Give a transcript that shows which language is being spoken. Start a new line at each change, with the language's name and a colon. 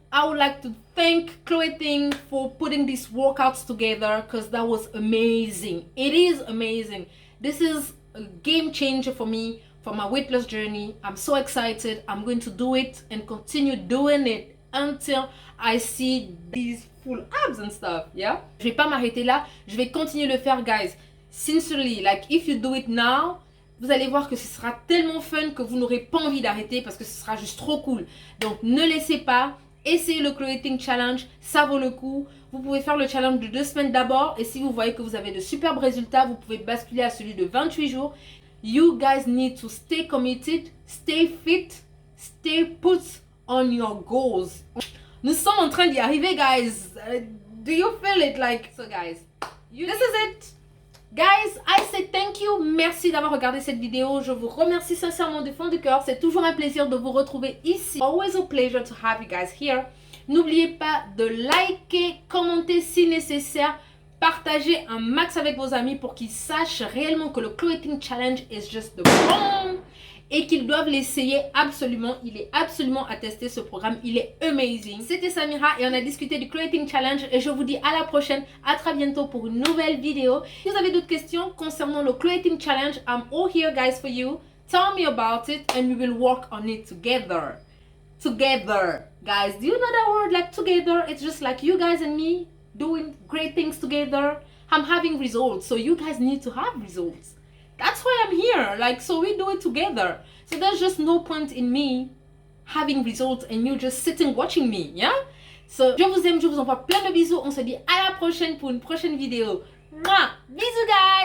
English: I would like to thank Cloeting for putting these workouts together because that was amazing. It is amazing. This is a game changer for me, for my weight loss journey. I'm so excited. I'm going to do it and continue doing it until I see these full abs and stuff, yeah?
French: Je vais pas m'arrêter là. Je vais continuer le faire, guys.
English: Sincerely, like, if you do it now,
French: vous allez voir que ce sera tellement fun que vous n'aurez pas envie d'arrêter parce que ce sera juste trop cool. Donc, ne laissez pas. Essayez le Cloeting Challenge. Ça vaut le coup. Vous pouvez faire le challenge de 2 semaines d'abord. Et si vous voyez que vous avez de superbes résultats, vous pouvez basculer à celui de 28 jours.
English: You guys need to stay committed, stay fit, stay put on your goals.
French: Nous sommes en train d'y arriver,
English: guys. Do you feel it? Like, so guys, this is it. Guys, I say thank you.
French: Merci d'avoir regardé cette vidéo. Je vous remercie sincèrement du fond du cœur. C'est toujours un plaisir de vous retrouver ici.
English: Always a pleasure to have you guys here.
French: N'oubliez pas de liker, commenter si nécessaire. Partagez un max avec vos amis pour qu'ils sachent réellement que le Clothing Challenge
English: is just the bomb.
French: Et qu'ils doivent l'essayer absolument. Il est absolument à tester ce programme. Il est amazing. C'était Samira et on a discuté du Clothing Challenge. Et je vous dis à la prochaine. À très bientôt pour une nouvelle vidéo. Si vous avez d'autres questions concernant le Clothing Challenge,
English: I'm all here guys for you. Tell me about it and we will work on it together. Together. Guys, do you know that word like together? It's just like you guys and me doing great things together. I'm having results. So you guys need to have results. That's why I'm here, like, so we do it together. So there's just no point in me having results and you just sitting watching me, yeah?
French: So, je vous aime, je vous envoie plein de bisous. On se dit à la prochaine pour une prochaine vidéo. Mouah! Bisous, guys!